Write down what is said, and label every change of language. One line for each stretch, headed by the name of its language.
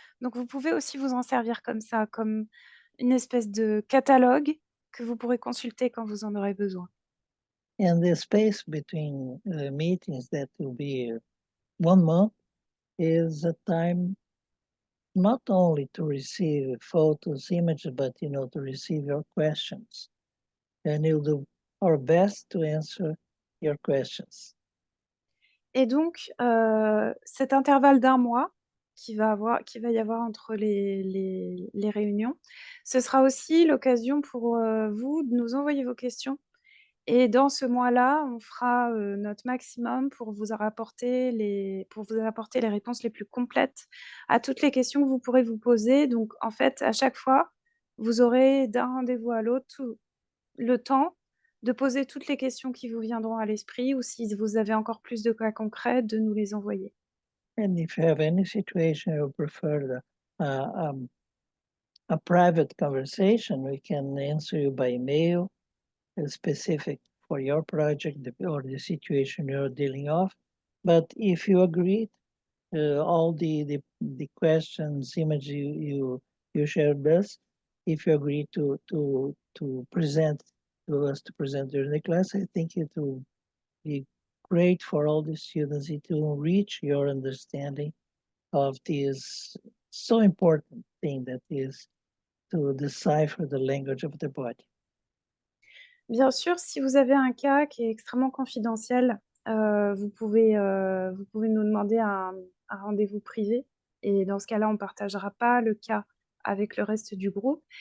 French: Donc vous pouvez aussi vous en servir comme ça, comme une espèce de catalogue que vous pourrez consulter quand vous en aurez besoin.
English: And the space between meetings, that will be 1 month, is a time not only to receive photos, images, but to receive your questions. And we'll do our best to answer your questions.
French: Et donc, cet intervalle d'1 mois qu'il va y avoir entre les réunions, ce sera aussi l'occasion pour, vous de nous envoyer vos questions et dans ce mois-là, on fera, notre maximum pour vous apporter les réponses les plus complètes à toutes les questions que vous pourrez vous poser. Donc en fait, à chaque fois, vous aurez d'un rendez-vous à l'autre tout le temps de poser toutes les questions qui vous viendront à l'esprit ou si vous avez encore plus de cas concrets, de nous les envoyer.
English: And if you have any situation you prefer a private conversation, we can answer you by email, specific for your project or the situation you're dealing with. But if you agree, all the questions, image you shared with us, if you agree to present to us to present during the class, I think it will be great for all the students. It will reach your understanding of this so important thing that is to decipher the language of the body.
French: Bien sûr, si vous avez un cas qui est extrêmement confidentiel, vous pouvez nous demander un rendez-vous privé et dans ce cas-là, on ne partagera pas le cas avec le reste du groupe.